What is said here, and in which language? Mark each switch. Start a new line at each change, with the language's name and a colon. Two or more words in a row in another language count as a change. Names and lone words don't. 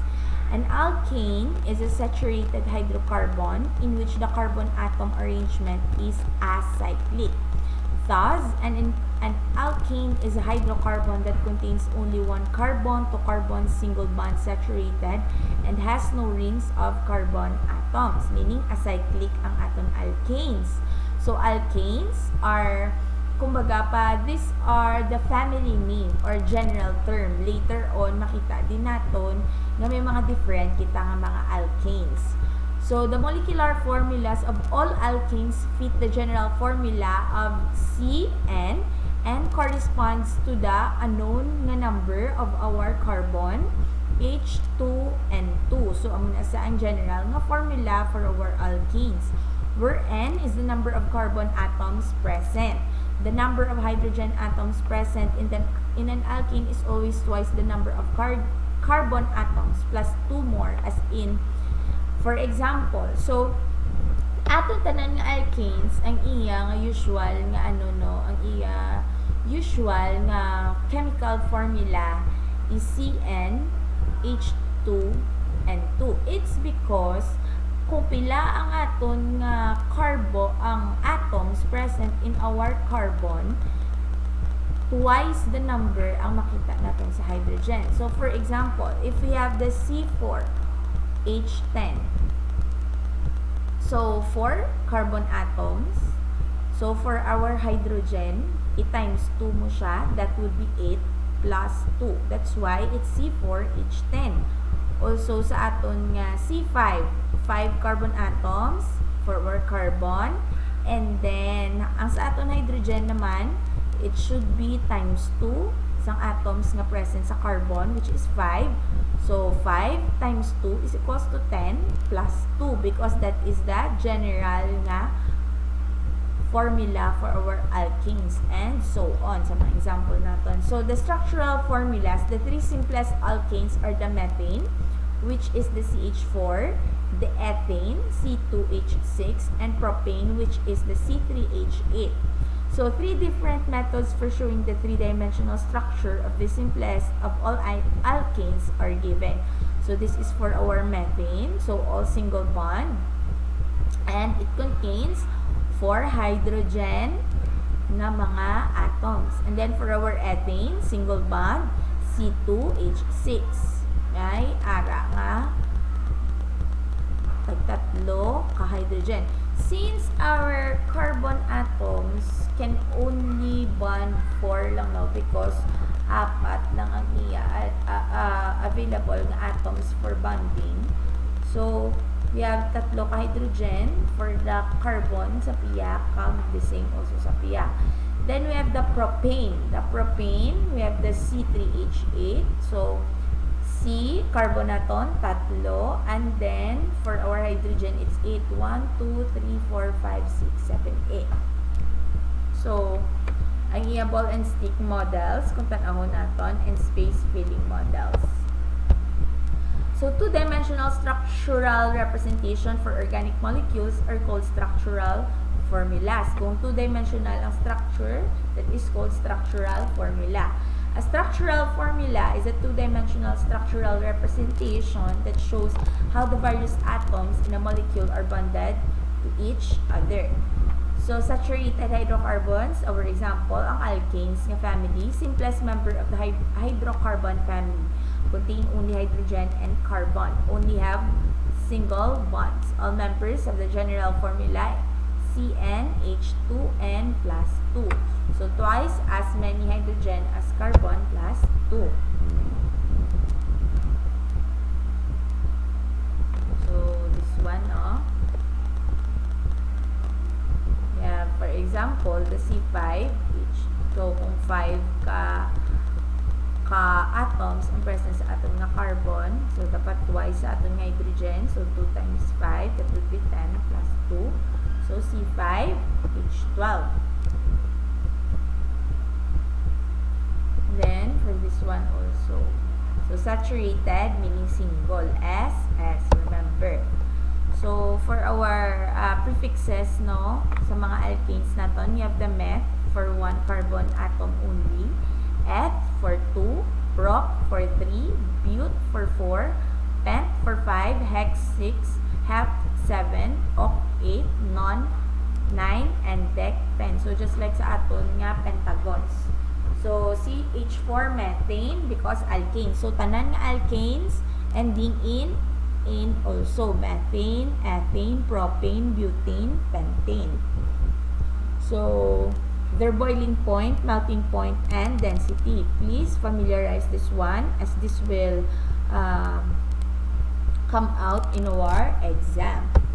English: An alkane is a saturated hydrocarbon in which the carbon atom arrangement is acyclic. Thus, an alkane is a hydrocarbon that contains only one carbon-to-carbon single bond saturated and has no rings of carbon atoms, meaning acyclic
Hiligaynon: ang aton
English: alkanes. So, alkanes are,
Hiligaynon: kumbaga pa,
English: these are the family name or general term. Later on,
Hiligaynon: makita din natin na may mga different kita nga mga alkanes.
English: So, the molecular formulas of all alkanes fit the general formula of CN and corresponds to the unknown na number of our carbon, H2 and 2. So,
Hiligaynon: ang general nga
English: formula for our alkanes, where N is the number of carbon atoms present. The number of hydrogen atoms present in an alkane is always twice the number of carbon atoms plus 2 more, as in, for example,
Hiligaynon: so aton tanan nga alkanes, ang iya nga usual nga
English: ang iya usual nga chemical formula is CN, H2, and 2. It's because
Hiligaynon: kung pila ang aton nga
English: ang atoms present in our carbon, twice the number
Hiligaynon: ang makita natin sa
English: hydrogen. So, for example, if we have the C4H10, so 4 carbon atoms, so for our hydrogen, i-times 2
Filipino: mo siya,
English: that would be 8 plus 2. That's why it's C4H10. Also,
Hiligaynon: sa aton nga
English: C5, 5 carbon atoms for our carbon, and then,
Hiligaynon: ang sa aton hydrogen naman,
English: it should be times 2 isang atoms nga present sa carbon, which is 5. So, 5 times 2 is equals to 10 plus 2 because that is the general nga formula for our alkenes and so on
Filipino: sa mga example natin.
English: So, the structural formulas, the three simplest alkanes are the methane, which is the CH4, the ethane, C2H6, and propane, which is the C3H8. So, three different methods for showing the three-dimensional structure of the simplest of all alkanes are given. So, this is for our methane, so all single bond, and it contains 4 hydrogen na mga atoms. And then, for our ethane, single bond, C2H6.
Hiligaynon: Ay, ara nga, tatlo ka-hydrogen.
English: Since our carbon atoms can only bond 4 lang now because 4 lang ang available na atoms for bonding. So, we have
Hiligaynon: tatlo ka-hydrogen
English: for the carbon
Hiligaynon: sa piyak,
English: the same also
Hiligaynon: sa piyak.
English: Then, we have the propane. The propane, we have the C3H8.
Hiligaynon: So, C, carbonaton, tatlo.
English: And then, for our hydrogen, it's 8. 1, 2, 3, 4, 5, 6, 7, 8. So,
Hiligaynon: ang iya ball and stick models, kung tanahon naton,
English: and space filling models. So, two-dimensional structural representation for organic molecules are called structural formulas.
Hiligaynon: Kung two-dimensional ang structure,
English: that is called structural formula. A structural formula is a two-dimensional structural representation that shows how the various atoms in a molecule are bonded to each other. So, saturated hydrocarbons, our example,
Hiligaynon: ang alkanes nga
English: family, simplest member of the hydrocarbon family, contain only hydrogen and carbon, only have single bonds. All members of the general formula, CnH2n plus 2. So, twice as many hydrogen as carbon plus 2. So, this one, yeah, for example, the C5, so
Hiligaynon: kung 5 ka-atoms ang present sa atom nga carbon, so dapat
English: twice
Hiligaynon: sa atom nga
English: hydrogen, so 2 times 5, that would be 10 plus 2. So, C5H12. Then, for this one also. So, saturated meaning single. S, remember. So, for our prefixes,
Filipino: sa mga alkanes natin,
English: you have the meth for 1 carbon atom only, eth for 2, prop for 3, bute for 4, pent for 5, hex 6, hep 7, oct 8, non 9, and dec 10. So, just like
Hiligaynon: sa aton nga
English: pentagons. So, CH4 methane because alkane. So,
Hiligaynon: tanan nga
English: alkanes ending in also methane, ethane, propane, butane, pentane. So, their boiling point, melting point, and density. Please familiarize this one as this will come out in our exam.